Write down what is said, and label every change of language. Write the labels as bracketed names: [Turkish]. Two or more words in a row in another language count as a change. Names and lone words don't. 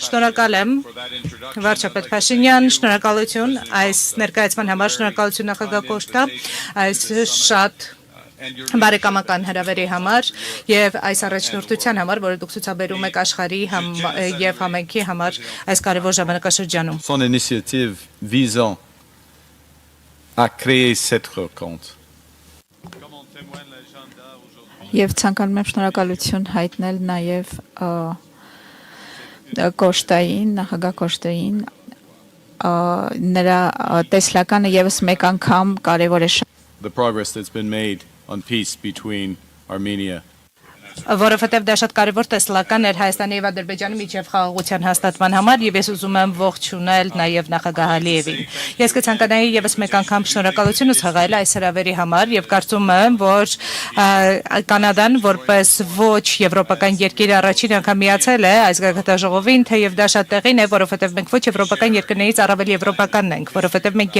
[Armenian] Շնորհակալ եմ վարչապետ Փաշինյան, շնորհակալություն այս ներկայացման համար, շնորհակալություն նախագահ Կոստա, այս շատ բարեկամական հրավերի համար եւ այս առաջնորդության համար, որը դուք ցուցաբերում եք աշխարհի եւ համայնքի համար այս կարևոր ժամանակաշրջանում։ [French] Son initiative visant à créer cette rencontre. [Armenian] Եվ ցանկանում եմ շնորհակալություն հայտնել նաև Կոստային, նախագահ Կոստային, նրա տեսլականը եւս մեկ անգամ կարևոր է [English] The progress that's been made on peace between Armenia [Armenian] որովհետև դա շատ կարևոր տեսլական էր Հայաստանի եւ Ադրբեջանի միջև խաղաղության հաստատման համար եւ ես ուզում եմ ողջունել նաեւ նախագահ Ալիևին։ Ես կցանկանայի եւս մեկ անգամ շնորհակալություն ցույցել այս հրավերի համար եւ կարծում եմ, որ Կանադան որպես ոչ եվրոպական երկիր առաջին անգամ միացել է այս գագաթաժողովին, թեև դա շատ տեղին է, որովհետև մենք ոչ եվրոպական երկրներից առավել եվրոպականն ենք, որովհետև մենք